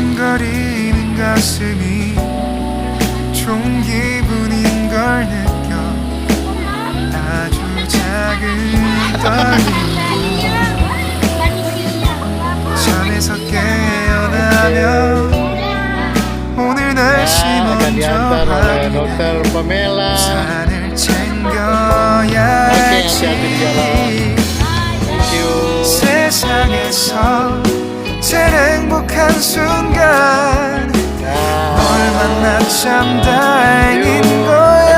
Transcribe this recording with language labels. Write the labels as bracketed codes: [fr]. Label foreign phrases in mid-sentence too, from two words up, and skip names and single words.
[ko] 저리는 가슴이 좋은 기분인 걸 느껴 아주 작은 떨림 잠에서 깨어나면 오늘 날씨 [id] Akan [ko] 먼저 [id] diantar oleh [ko] 확인해 [id] dokter Pamela. [ko] 우산을 [id] Oke, [ko] 챙겨야지 [id] hati-hati di jalan. [en] Thank you. [ko] 세상에서 제일 행복한 순간 [id] Nah. [ko] 널 만나 참 다행인 걸